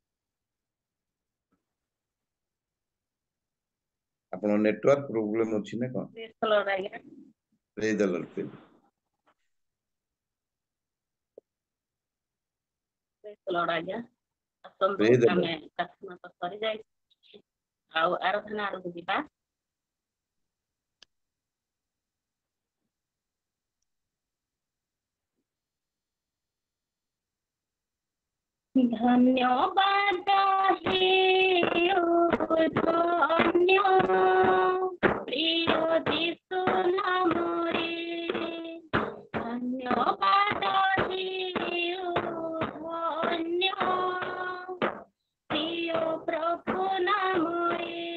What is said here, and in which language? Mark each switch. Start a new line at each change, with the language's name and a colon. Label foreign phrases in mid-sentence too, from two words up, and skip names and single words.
Odia: ଆପଣଙ୍କ
English: network problem
Odia: ଅଛି ନା କଣ?
English: praise the Lord, praise.
Odia: ଆଜ୍ଞା ଆସନ୍ତୁ,
English: praise the
Odia: ଆମେ ଲର୍ଡ। ପ୍ରାର୍ଥନା ତ ସରିଯାଇଛି ଆଉ ଆରାଧନା ଆଡକୁ ଯିବା। ଧନ୍ୟବାଦ ହେ ଧନ୍ୟ ପ୍ରିୟ ଯିଶୁ ନାମରେ, ଧନ୍ୟବାଦ ହେ ଧନ୍ୟ ପ୍ରିୟ ପ୍ରଭୁ ନାମରେ,